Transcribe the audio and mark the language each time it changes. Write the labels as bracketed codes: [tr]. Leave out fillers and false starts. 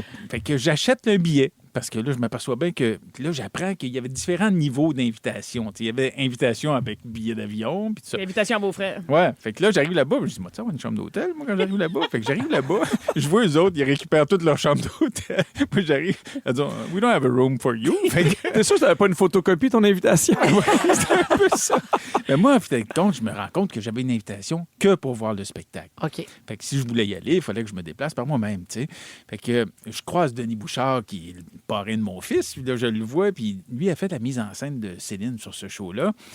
[fr] Fait que j'achète un billet. Parce que là, je m'aperçois bien que là, j'apprends qu'il y avait différents niveaux d'invitation. Il y avait invitation avec billet d'avion, puis tout ça. Invitation à vos frères. Ouais. Fait que là, j'arrive là-bas, je dis, moi, tu sais, on a une chambre d'hôtel, moi, quand j'arrive là-bas. Fait que j'arrive là-bas, je vois eux autres, ils récupèrent toute leur chambre d'hôtel. Moi, j'arrive, ils disent, [en] we don't have a room for you. [fr] Fait que, T'es sûr que t'avais pas une photocopie de ton invitation? c'est un peu ça. Mais moi, en fait, je me rends compte que j'avais une invitation que pour voir le spectacle. OK. Fait que si je voulais y aller, il fallait que je me déplace par moi-même, tu sais. Fait que je croise Denis Bouchard, qui est le parrain de mon fils. Puis là, je le vois, puis lui a fait la mise en scène de Céline sur ce show-là.